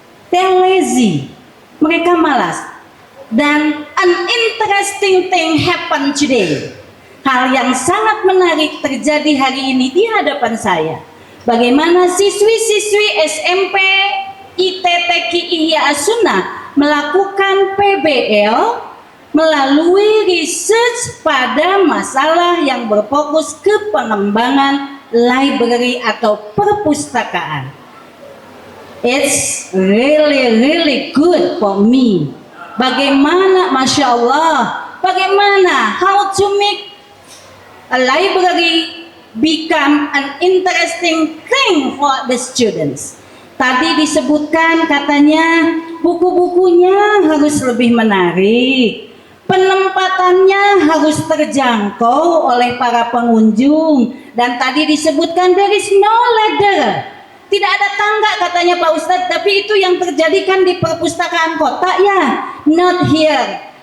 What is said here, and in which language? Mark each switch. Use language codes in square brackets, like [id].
[en] They are lazy. [id] Mereka malas. Dan [en] an interesting thing happened today. [id] Hal yang sangat menarik terjadi hari ini di hadapan saya. Bagaimana siswi-siswi SMP ITTQ Ihya As-Sunnah melakukan PBL melalui research pada masalah yang berfokus ke pengembangan library atau perpustakaan. [en] It's really good for me. [id] Bagaimana, Masya Allah, bagaimana [en] how to make a library become an interesting thing for the students. [id] Tadi disebutkan katanya buku-bukunya harus lebih menarik, penempatannya harus terjangkau oleh para pengunjung, dan tadi disebutkan [en] there is no ladder, [id] tidak ada tangga katanya Pak Ustadz, tapi itu yang terjadi kan di perpustakaan kota ya, [en] not here.